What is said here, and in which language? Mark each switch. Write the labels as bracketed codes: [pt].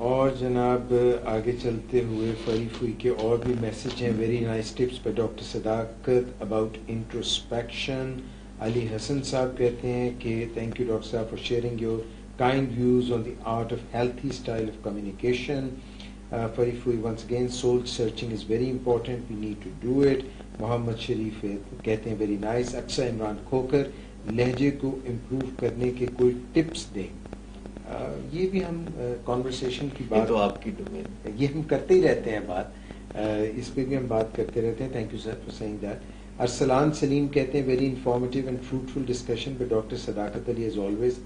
[ur] اور جناب آگے چلتے ہوئے فری فوئی کے اور بھی میسج ہیں. [en] Very nice tips by doctor Sadaqat about introspection. [ur] علی حسن صاحب کہتے ہیں کہ [en] Thank you doctor صاحب for sharing your kind views on the art of healthy style of communication. Fari Fui, once again, soul searching is very important. We need to do it. [ur] Muhammad Sharif کہتے ہیں [en] very nice. [ur] اکثر عمران کھوکر, لہجے کو improve کرنے کے کوئی tips دیں. یہ بھی ہم کانورسیشن کی بات, تو آپ کی ڈومین, یہ ہم کرتے ہی رہتے ہیں بات, اس پہ بھی ہم بات کرتے رہتے ہیں. [en] Thank you sir for seeing that. [ur] Arsalan سلیم کہتے ہیں [en] Very informative and fruitful discussion by doctor Sadaqat Ali as always.